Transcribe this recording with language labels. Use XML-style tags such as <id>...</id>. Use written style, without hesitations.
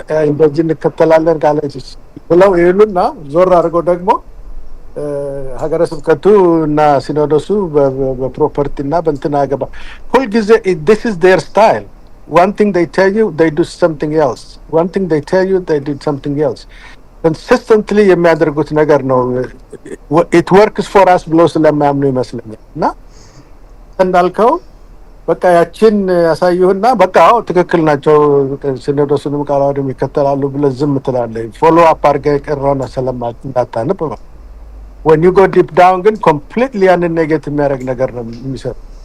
<am>እንደዚህ እንከተላለን ካለ ብለው ይሉና ዞር አድርገው ደግሞ ሀገረ ስብከቱ እና ሲኖዶሱ በፕሮፐርቲ እና በእንትን አገባ ሁልጊዜ</am> <en>this is their style. One thing they tell you, they do something else. One thing they tell you, they do something else.</en> <am>Consistently የሚያደርጉት ነገር ነው።</am> <en>It works for us</en> <am>ብሎ ስለማያምኑ ይመስለኛል። እና እንዳልከው በቃ ያችን ያሳዩህና በቃ ትክክል ናቸው ሲኖዶሱንም ቃለ ዓዋዲም ይከተላሉ ብለህ ዝም ትላለህ። ፎሎ አፕ አድርገህ የቀረውን ሰለማት እንዳታነብ ነው።</am> <en>when you go deep down</en> <am>ግን completely ያንን ኔጌት የሚያደርግ ነገር ነው የሚሰጥ።</am>